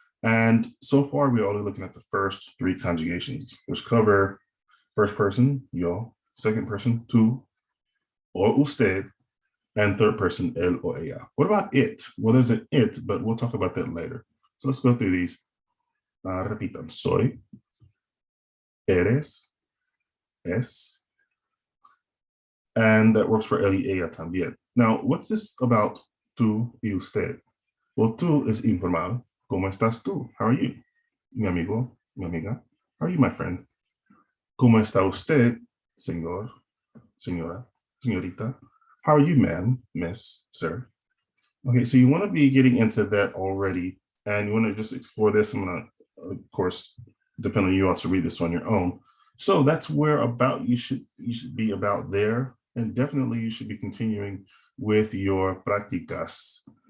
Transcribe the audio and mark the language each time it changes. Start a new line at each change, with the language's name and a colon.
English: And so far, we're only looking at the first three conjugations, which cover first person, yo, second person, tú, or usted, and third person, él or ella. What about it? Well, there's an it, but we'll talk about that later. So let's go through these.
Spanish: Repitan, soy, eres, es,
English: and that works for
Spanish: él y ella también.
English: Now, what's this about tú y usted? Well, tú is informal.
Spanish: ¿Cómo estás tú?
English: How are you?
Spanish: Mi amigo, mi amiga.
English: How are you, my friend?
Spanish: ¿Cómo está usted, señor, señora, señorita?
English: How are you, ma'am, miss, sir? Okay, so you want to be getting into that already, and you want to just explore this. I'm going to, of course, depend on you all to read this on your own. So that's where about you should be about there, and definitely you should be continuing with your prácticas.